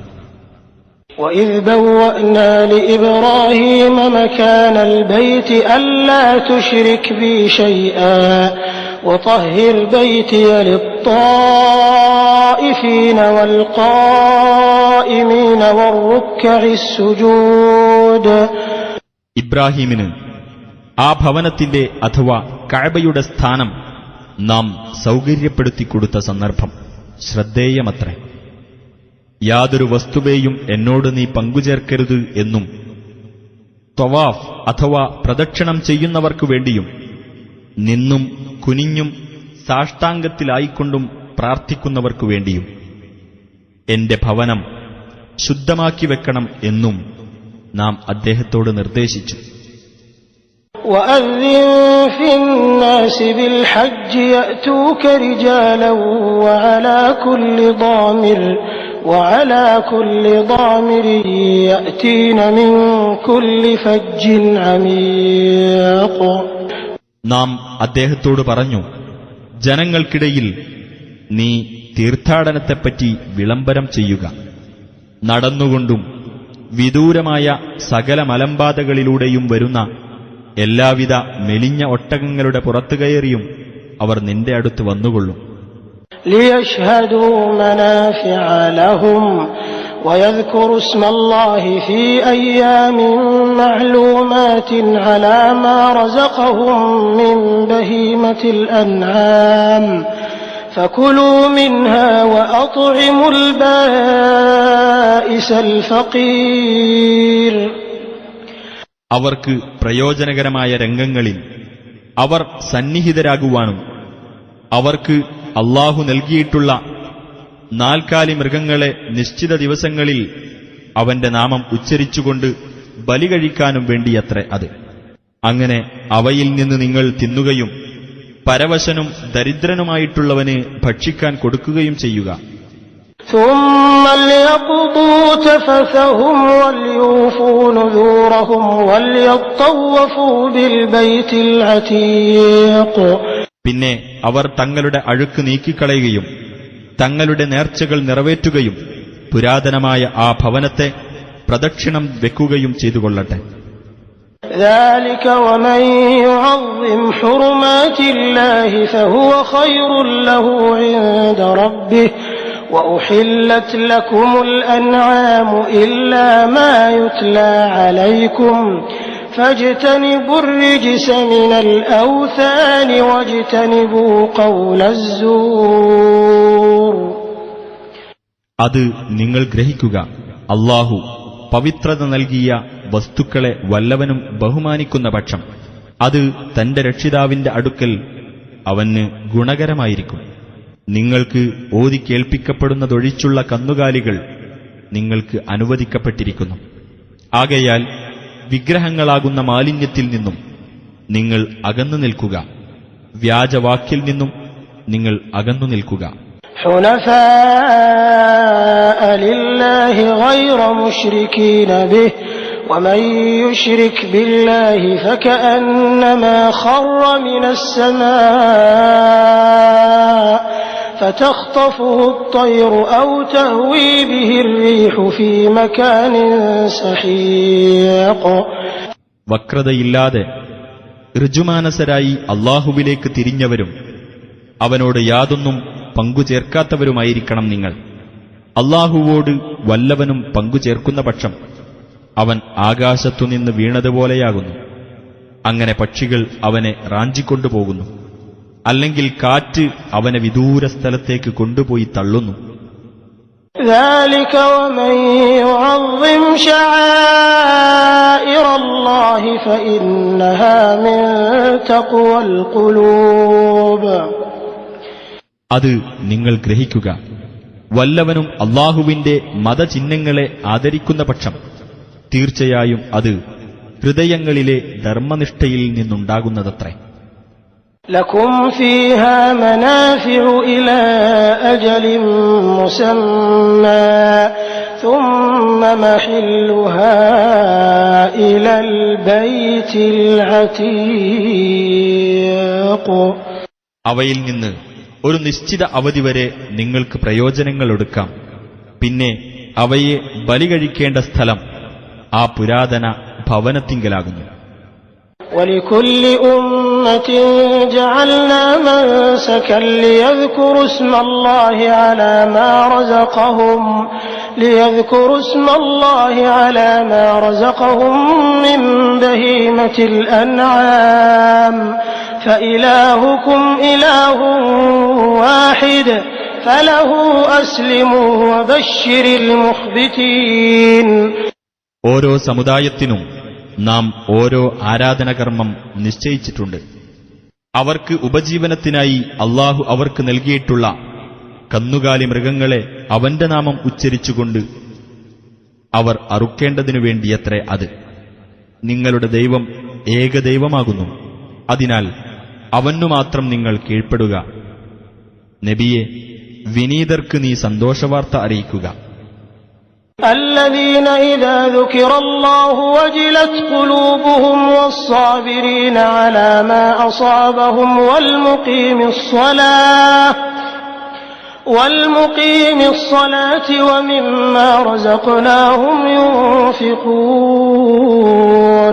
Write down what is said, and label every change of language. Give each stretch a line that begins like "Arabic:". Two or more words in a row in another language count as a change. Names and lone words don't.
Arabic: وَإِذْ بَوَّأْنَا لِإِبْرَاهِيمَ مَكَانَ الْبَيْتِ أَلَّا تُشْرِكْ بِي شَيْئًا وطهر بيتي للطائفين والقائمين والركع السجود.
Malayalam: ഇബ്രാഹീമിന് ആ ഭവനത്തിന്റെ അഥവാ കഅബയുടെ സ്ഥാനം നാം സൗകര്യപ്പെടുത്തിക്കൊടുത്ത സന്ദർഭം ശ്രദ്ധേയമത്രേ. യാതൊരു വസ്തുവേയും എന്നോട് നീ പങ്കുചേർക്കരുത് എന്നും തവാഫ് അഥവാ പ്രദക്ഷിണം ചെയ്യുന്നവർക്കു വേണ്ടിയും നിന്നും കുനിഞ്ഞും സാഷ്ടാംഗത്തിലായിക്കൊണ്ടും പ്രാർത്ഥിക്കുന്നവർക്കു വേണ്ടിയും എന്റെ ഭവനം ശുദ്ധമാക്കി വെക്കണം എന്നും നാം അദ്ദേഹത്തോട് നിർദ്ദേശിച്ചു.
Arabic: وأذن في الناس بالحج يأتوك رجالا وعلى كل ضامر يأتين من كل فج عميق.
Malayalam: നാം അദ്ദേഹത്തോട് പറഞ്ഞു, ജനങ്ങൾക്കിടയിൽ നീ തീർത്ഥാടനത്തെപ്പറ്റി വിളംബരം ചെയ്യുക. നടന്നുകൊണ്ടും വിദൂരമായ സകല മലമ്പാതകളിലൂടെയും വരുന്ന എല്ലാവിധ മെലിഞ്ഞ ഒട്ടകങ്ങളുടെ പുറത്തു കയറിയും അവർ നിന്റെ അടുത്ത് വന്നുകൊള്ളും.
Arabic: ليشهدوا منافع لهم ويذكروا اسم الله في أيام معلومات على ما رزقهم من بهيمة الأنعام فكلوا منها وأطعموا البائس الفقير.
Malayalam: അവർക്ക് പ്രയോജനകരമായ രംഗങ്ങളിൽ അവർ സന്നിഹിതരാകുവാനും അവർക്ക് അല്ലാഹു നൽകിയിട്ടുള്ള നാൽക്കാലി മൃഗങ്ങളെ നിശ്ചിത ദിവസങ്ങളിൽ അവന്റെ നാമം ഉച്ചരിച്ചുകൊണ്ട് ബലി കഴിക്കാനും വേണ്ടിയത്രേ അത്. അങ്ങനെ അവയിൽ നിന്ന് നിങ്ങൾ തിന്നുകയും പരവശനും ദരിദ്രനുമായിട്ടുള്ളവന് ഭക്ഷിക്കാൻ കൊടുക്കുകയും ചെയ്യുക.
Arabic: ثم ليقضوا تفثهم وليوفوا نذورهم وليطوفوا بالبيت العتيق.
Malayalam: പിന്നെ അവർ തങ്ങളുടെ അഴുക്ക് നീക്കിക്കളയുകയും തങ്ങളുടെ നേർച്ചകൾ നിറവേറ്റുകയും പുരാതനമായ ആ ഭവനത്തെ പ്രദക്ഷിണം വെക്കുകയും ചെയ്തുകൊള്ളട്ടെ.
Arabic: ذلك ومن يعظم حرمات الله فهو خير له عند ربه وأحلت لكم الأنعام إلا ما يتلى عليكم فاجتنبوا الرجس من الأوثان واجتنبوا قول الزور.
Malayalam: അത് നിങ്ങൾ ഗ്രഹിക്കുക, അല്ലാഹു പവിത്രത നൽകിയ വസ്തുക്കളെ വല്ലവനും ബഹുമാനിക്കുന്ന പക്ഷം അത് തന്റെ രക്ഷിതാവിന്റെ അടുക്കൽ അവന് ഗുണകരമായിരിക്കും. നിങ്ങൾക്ക് ഓതി കേൾപ്പിക്കപ്പെടുന്നതൊഴിച്ചുള്ള കന്നുകാലികൾ നിങ്ങൾക്ക് അനുവദിക്കപ്പെട്ടിരിക്കുന്നു. ആകയാൽ വിഗ്രഹങ്ങളാകുന്ന മാലിന്യത്തിൽ നിന്നും നിങ്ങൾ അകന്നു നിൽക്കുക, വ്യാജവാക്കിൽ നിന്നും നിങ്ങൾ അകന്നു നിൽക്കുക.
Arabic: حنفاء لله غير مشركين به ومن يشرك بالله فكأنما خر من السماء فتخطفه الطير أو تهوي به الريح في مكان سحيق.
Malayalam: വക്രതയില്ലാതെ ഋജുമാനസരായി അല്ലാഹുവിലേക്ക് തിരിഞ്ഞവരും അവനോട് യാതൊന്നും പങ്കുചേർക്കാത്തവരുമായിരിക്കണം നിങ്ങൾ. അല്ലാഹുവോട് വല്ലവനും പങ്കുചേർക്കുന്ന പക്ഷം അവൻ ആകാശത്തുനിന്ന് വീണതുപോലെയാകുന്നു. അങ്ങനെ പക്ഷികൾ അവനെ റാഞ്ചിക്കൊണ്ടുപോകുന്നു, അല്ലെങ്കിൽ കാറ്റ് അവനെ വിദൂര സ്ഥലത്തേക്ക് കൊണ്ടുപോയി തള്ളുന്നു.
Arabic: ذلك ومن يعظم شعائر الله فإنها من تقوى القلوب.
Malayalam: അത് നിങ്ങൾ ഗ്രഹിക്കുക, വല്ലവനും അല്ലാഹുവിന്റെ മതചിഹ്നങ്ങളെ ആദരിക്കുന്ന പക്ഷം തീർച്ചയായും അത് ഹൃദയങ്ങളിലെ ധർമ്മനിഷ്ഠയിൽ നിന്നുണ്ടാകുന്നതത്രേ.
Arabic: لكم فيها منافع إلى أجل مسمى ثم محلها إلى البيت العتيق.
Malayalam: അവയിൽ നിന്ന് ഒരു നിശ്ചിത അവധി വരെ നിങ്ങൾക്ക് പ്രയോജനങ്ങൾ എടുക്കാം. പിന്നെ അവയെ ബലി കഴിക്കേണ്ട സ്ഥലം ആ പുരാതന ഭവനത്തിങ്കലാകുന്നു.
Arabic: ولكل أمة جعلنا منسكا ليذكروا اسم الله على ما رزقهم من بهيمة الأنعام فإلهكم إله واحد فله أسلموا وبشر المخبتين.
Malayalam: ഓരോ സമുദായത്തിനും നാം ഓരോ ആരാധനകർമ്മം നിശ്ചയിച്ചിട്ടുണ്ട്. അവർക്ക് ഉപജീവനത്തിനായി അള്ളാഹു അവർക്ക് നൽകിയിട്ടുള്ള കന്നുകാലി മൃഗങ്ങളെ അവന്റെ നാമം ഉച്ചരിച്ചുകൊണ്ട് അവർ അറുക്കേണ്ടതിനു വേണ്ടിയത്രേ അത്. നിങ്ങളുടെ ദൈവം ഏകദൈവമാകുന്നു. അതിനാൽ അവനു മാത്രം നിങ്ങൾ കീഴ്പ്പെടുക. നബിയെ, വിനീതർക്ക് നീ സന്തോഷവാർത്ത അറിയിക്കുക.
Arabic: الذين إذا ذكر الله وجلت قلوبهم والصابرين على ما أصابهم والمقيم الصلاة ومما رزقناهم ينفقون.